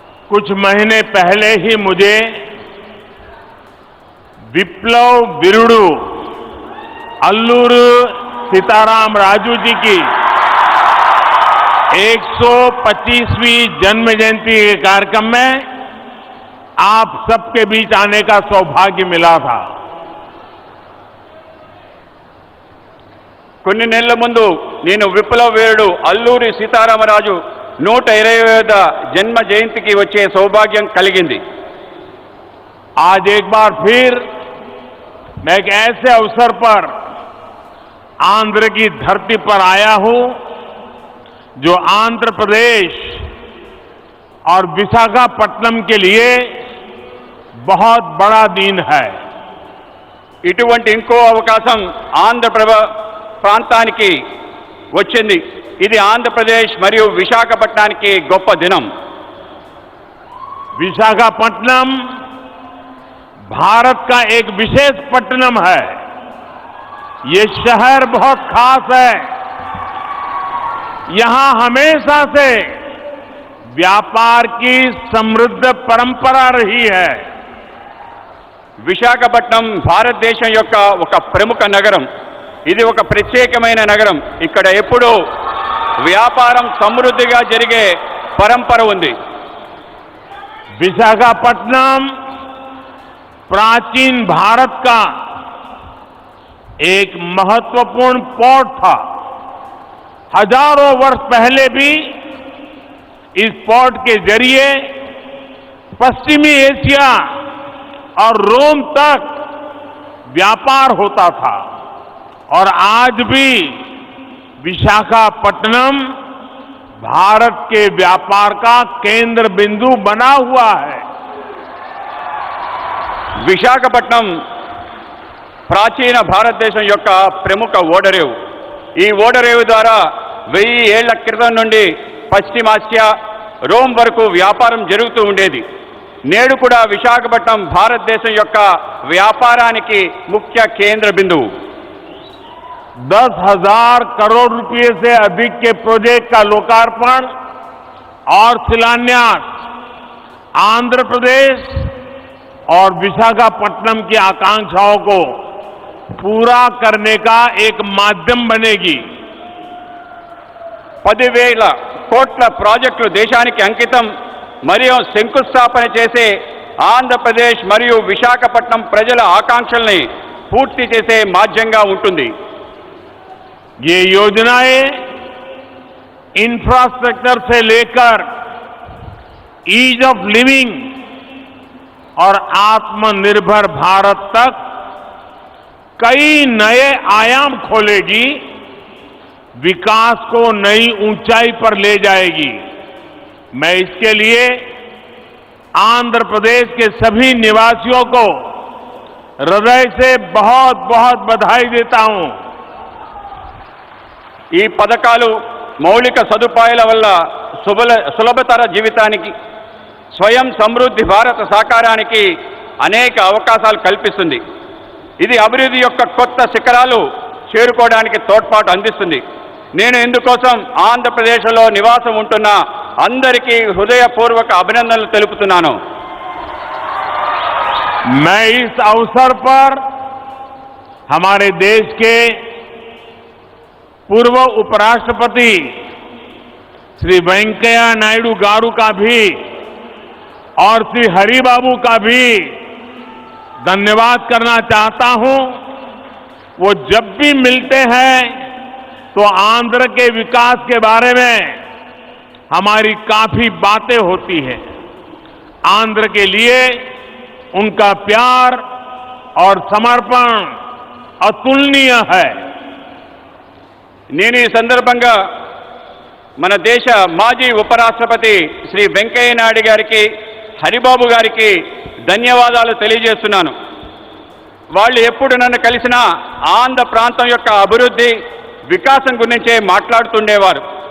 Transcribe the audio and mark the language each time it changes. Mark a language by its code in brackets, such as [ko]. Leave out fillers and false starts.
[hi] कुछ महीने पहले ही मुझे विप्लव विरुडू अल्लूरू सीताराम राजू जी की 125वीं जन्म जयंती के कार्यक्रम में आप सबके बीच आने का सौभाग्य मिला था। [te] కొన్ని నెలల ముందు నేను విప్లవ వీరుడు అల్లూరి సీతారామరాజు 120వ జన్మ జయంతికి వచ్చే సౌభాగ్యం కలిగింది। [hi] आज एक बार फिर मैं एक ऐसे अवसर पर आंध्र की धरती पर आया हूं जो आंध्र प्रदेश और विशाखापट्टनम के लिए बहुत बड़ा दिन है। [te] ఇటువంటి ఇంకో అవకాశం ఆంధ్ర ప్రాంతానికి వచ్చింది। ఇది ఆంధ్రప్రదేశ్ మరియు విశాఖపట్నానికి గొప్ప దినం। [hi] विशाखापट्टनम भारत का एक विशेष पट्टनम है। ये शहर बहुत खास है। यहां हमेशा से व्यापार की समृद्ध परंपरा रही है। [te] విశాఖపట్నం భారతదేశం యొక్క ఒక ప్రముఖ నగరం। ఇది ఒక ప్రత్యేకమైన నగరం। ఇక్కడ ఎప్పుడూ వ్యాపారం సమృద్ధిగా జరిగే పరంపర ఉంది। [hi] विशाखापट्टनम प्राचीन भारत का एक महत्वपूर्ण पोर्ट था। हजारों वर्ष पहले भी इस पोर्ट के जरिए पश्चिमी एशिया और रोम तक व्यापार होता था और आज भी विशाखापट्टनम भारत के व्यापार का केंद्र बिंदु बना हुआ है। [te] విశాఖపట్నం ప్రాచీన భారతదేశం యొక్క ప్రముఖ ఓడరేవు। ఈ ఓడరేవు ద్వారా 1000 ఏళ్ల క్రితం నుండి పశ్చిమాసియా రోమ్ వరకు వ్యాపారం జరుగుతూ ఉండేది। నేడు కూడా విశాఖపట్నం భారతదేశం యొక్క వ్యాపారానికి ముఖ్య కేంద్ర బిందువు। [hi] 10,000 करोड़ रुपए से अधिक के प्रोजेक्ट का लोकार्पण और शिलान्यास आंध्र प्रदेश और विशाखापट्टनम की आकांक्षाओं को पूरा करने का एक माध्यम बनेगी। [te] 10,000 కోట్ల ప్రాజెక్టులు దేశానికి అంకితం మరియు శంకుస్థాపన చేసే ఆంధ్రప్రదేశ్ మరియు విశాఖపట్నం ప్రజల ఆకాంక్షల్ని పూర్తి చేసే మాధ్యంగా ఉంటుంది। [hi] ये योजनाएं इंफ्रास्ट्रक्चर से लेकर ईज ऑफ लिविंग और आत्मनिर्भर भारत तक कई नए आयाम खोलेगी, विकास को नई ऊंचाई पर ले जाएगी। मैं इसके लिए आंध्र प्रदेश के सभी निवासियों को हृदय से बहुत बहुत बधाई देता हूं। [te] ఈ పథకాలు మౌలిక సదుపాయాల వల్ల సులభతర జీవితానికి, స్వయం సమృద్ధి భారత సాకారానికి అనేక అవకాశాలు కల్పిస్తుంది। ఇది అభివృద్ధి యొక్క కొత్త శిఖరాలు చేరుకోవడానికి తోడ్పాటు అందిస్తుంది। నేను ఇందుకోసం ఆంధ్రప్రదేశ్లో నివాసం ఉంటున్న అందరికీ హృదయపూర్వక అభినందనలు తెలుపుతున్నాను। [hi] मैं इस अवसर पर हमारे देश के पूर्व उपराष्ट्रपति श्री वेंकैया नायडू गारू का भी और श्री हरिबाबू का भी धन्यवाद करना चाहता हूं। वो जब भी मिलते हैं तो आंध्र के विकास के बारे में हमारी काफी बातें होती हैं। आंध्र के लिए उनका प्यार और समर्पण अतुलनीय है। [te] నేను ఈ సందర్భంగా మన దేశ మాజీ ఉపరాష్ట్రపతి శ్రీ వెంకయ్య నాయుడు గారికి హరిబాబు గారికి ధన్యవాదాలు తెలియజేస్తున్నాను. వాళ్ళు ఎప్పుడు నన్ను కలిసినా ఆంధ్ర ప్రాంతం యొక్క అభివృద్ధి వికాసం గురించే మాట్లాడుతుండేవారు.